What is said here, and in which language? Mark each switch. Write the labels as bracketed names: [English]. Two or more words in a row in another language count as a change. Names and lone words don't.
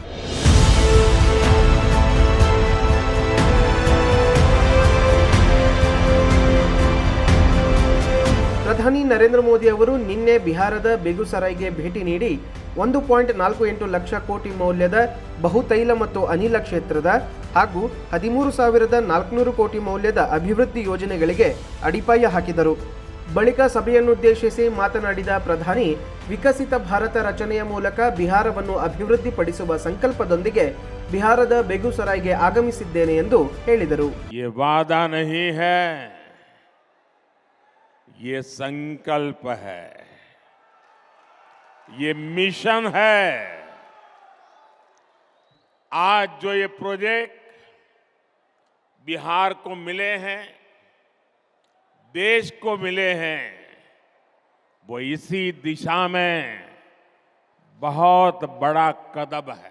[Kannada] ಪ್ರಧಾನಿ ನರೇಂದ್ರ ಮೋದಿ ಅವರು ನಿನ್ನೆ ಬಿಹಾರದ ಬೆಗುಸರಾಯ್ಗೆ ಭೇಟಿ ನೀಡಿ 1.48 ಲಕ್ಷ ಕೋಟಿ ಮೌಲ್ಯದ ಬಹುತೈಲ ಮತ್ತು ಅನಿಲ ಕ್ಷೇತ್ರದ ಹಾಗೂ 13,400 ಕೋಟಿ ಮೌಲ್ಯದ ಅಭಿವೃದ್ಧಿ ಯೋಜನೆಗಳಿಗೆ ಅಡಿಪಾಯ ಹಾಕಿದರು. ಬಳಿಕ ಸಭೆಯನ್ನುದ್ದೇಶಿಸಿ ಮಾತನಾಡಿದ ಪ್ರಧಾನಿ, ವಿಕಸಿತ ಭಾರತ ರಚನೆಯ ಮೂಲಕ ಬಿಹಾರವನ್ನು ಅಭಿವೃದ್ಧಿಪಡಿಸುವ ಸಂಕಲ್ಪದೊಂದಿಗೆ ಬಿಹಾರದ ಬೆಗುಸರಾಯ್ಗೆ ಆಗಮಿಸಿದ್ದೇನೆ ಎಂದು ಹೇಳಿದರು. [Hindi] ये संकल्प है, ये मिशन है. आज जो ये प्रोजेक्ट बिहार को मिले हैं, देश को मिले हैं, वो इसी दिशा में बहुत बड़ा कदम है.